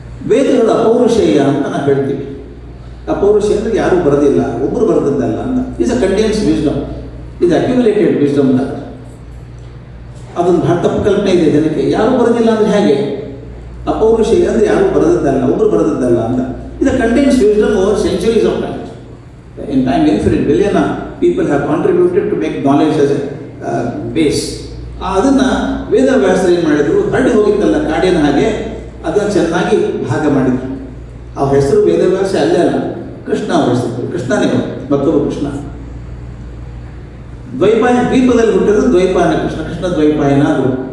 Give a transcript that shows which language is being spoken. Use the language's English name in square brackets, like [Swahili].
[Kannada] ವೇದಗಳು ಅಪೌರುಷೇಯ ಅಂತ ನಾವು ಹೇಳ್ತೀವಿ. ಅಪೌರುಷೇಯ ಅಂದರೆ ಯಾರೂ ಬರೋದಿಲ್ಲ, ಒಬ್ಬರು ಬರೆದದ್ದಲ್ಲ ಅಂತ. [English] is a continuous wisdom, [Kannada] ಇದು ಅಕ್ಯುಮುಲೇಟೆಡ್ ವಿಸ್ಡಮ್ ಅಂತ. ಅದೊಂದು ಭಾಳ ತಪ್ಪು ಕಲ್ಪನೆ ಇದೆ ಜನಕ್ಕೆ. ಯಾರೂ ಬರೋದಿಲ್ಲ ಅಂದರೆ ಹೇಗೆ? ಅಪೌರುಷೇಯ ಅಂದರೆ ಯಾರೂ ಬರೆದದ್ದಲ್ಲ, ಒಬ್ಬರು ಬರೆದದ್ದಲ್ಲ ಅಂತ. [English] ಇದು continuous wisdom over centuries of time. In time, infinite billion people have contributed to make knowledge as a base. [Kannada] ಅದನ್ನು ವೇದವ್ಯಾಸರು ಏನು ಮಾಡಿದರು, ಹರಡಿ ಹೋಗಿತ್ತಲ್ಲ ಕಾಡಿನ ಹಾಗೆ, ಅದನ್ನು ಚೆನ್ನಾಗಿ ಭಾಗ ಮಾಡಿದರು. ಆ ಹೆಸರು ವೇದವ್ಯಾಸ ಅಲ್ಲೇ ಅಲ್ಲ, ಕೃಷ್ಣ ಅವ್ರ ಹೆಸರು. ಕೃಷ್ಣನೇ ಮತ್ತೊಬ್ಬ ಕೃಷ್ಣ. ದ್ವೀಪದಲ್ಲಿ ಹುಟ್ಟಿದ್ರು ದ್ವೈಪಾಯನ ಕೃಷ್ಣ ದ್ವೈಪಾಯನ ಆದರು.